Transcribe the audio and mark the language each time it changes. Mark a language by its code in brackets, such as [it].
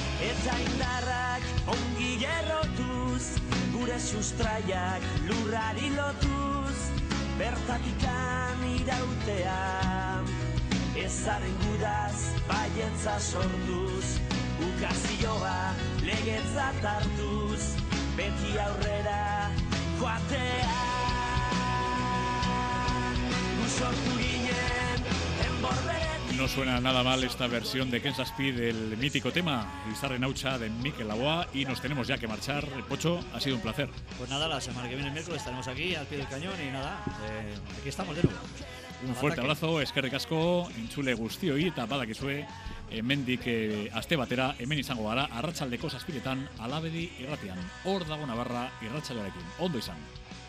[eu] eta indarrak ongi errotuz gure sustraiak lurrari lotuz bertatikan irautea ezaren gudaz baietza sortuz ukazioa legetzat hartuz beti aurrera joatea usortu ginen enborberetik. [es] No suena nada mal esta versión de Ken Zazpi del mítico tema Izarren hautsa de Mikel Laboa y nos tenemos ya que marchar. Pocho, ha sido un placer. Pues nada, la semana que viene el miércoles estaremos aquí al pie del cañón y nada, aquí estamos de nuevo. Un fuerte abrazo, [eu] eskerrik asko, entzule guztioi eta badakizue, hemendik aste batera, hemen izango gara, arratsaldeko zazpiretan, Alabedi irratian, Hor dago Navarra irratsaioarekin. Ondo izan!